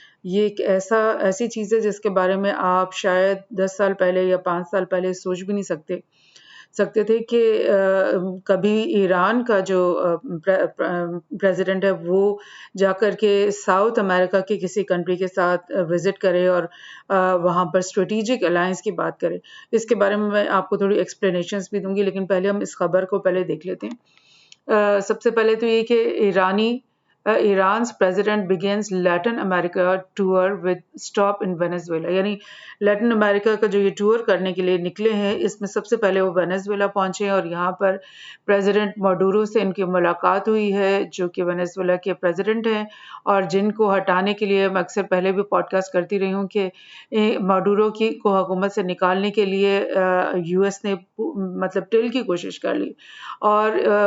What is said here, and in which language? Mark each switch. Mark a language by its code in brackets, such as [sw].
[hi] ये एक ऐसी चीज़ है जिसके बारे में आप शायद 10 साल पहले या 5 साल पहले सोच भी नहीं सकते थे कि कभी ईरान का जो प्रेसिडेंट है वो जाकर के साउथ अमेरिका के किसी कंट्री के साथ विजिट करे और वहाँ पर स्ट्रेटेजिक अलायंस की बात करे। इसके बारे में मैं आपको थोड़ी एक्सप्लेनेशंस भी दूंगी, लेकिन पहले हम इस खबर को पहले देख लेते हैं। सबसे पहले तो ये कि [en] Iran's president begins Latin America tour with stop in Venezuela। [hi] यानी लैटिन अमेरिका का जो ये टूर करने के लिए निकले हैं, इसमें सबसे पहले वो वेनेजुएला पहुंचे हैं और यहाँ पर प्रेसिडेंट माडुरो से इनकी मुलाकात हुई है, जो कि वेनेजुएला के प्रेसिडेंट हैं और जिनको हटाने के लिए मैं अक्सर पहले भी पॉडकास्ट करती रही हूँ कि माडुरो को हुकूमत से निकालने के लिए यूएस ने मतलब टिल की कोशिश कर ली और